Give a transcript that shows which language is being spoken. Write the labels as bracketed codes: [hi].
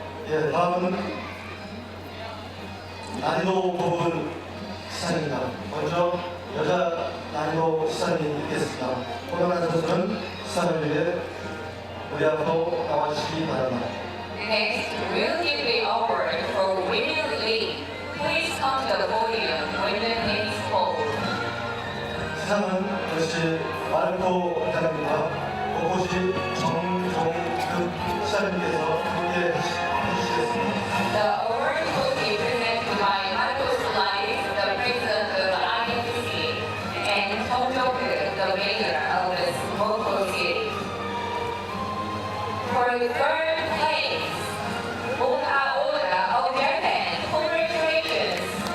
[ko] 예, 다음은 난이도 부분 시상입니다. 먼저 여자 난이도 시상이 있겠습니다. 호명한 선수는 시상을 위해 우리 앞으로 나와주시기 바랍니다. [en] Next, we'll give the award for Women League. Please come to the podium when the name is called. [ko] 시상은 역시 마르코 회장입니다. 고고시 정종급 시장님께서 함께 해주시겠습니다. [en] The award will be presented by Marcos Solais, the president of IFSC, and Song Jong-il, the mayor of the Mokpo city. For the third place, Oka Oda of Japan, congratulations.